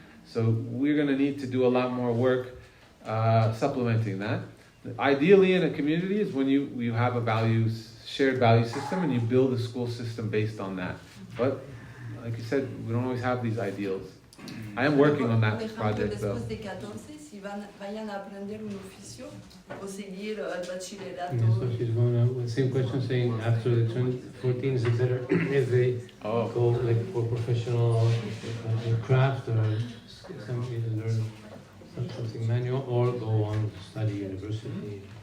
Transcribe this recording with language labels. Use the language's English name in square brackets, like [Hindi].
[English] So we're going to need to do a lot more work supplementing that. Ideally in a community is when you have a shared value system and you build a school system based on that. But like you said, we don't always have these ideals. I am working on that project though. [Spanish] Después de 14, si vayan a aprender un oficio o seguir el bachillerato. [English] Yeah, so she's going to, same question saying after the 14 is it better if they go like for professional craft or learn something manual or go on to study university?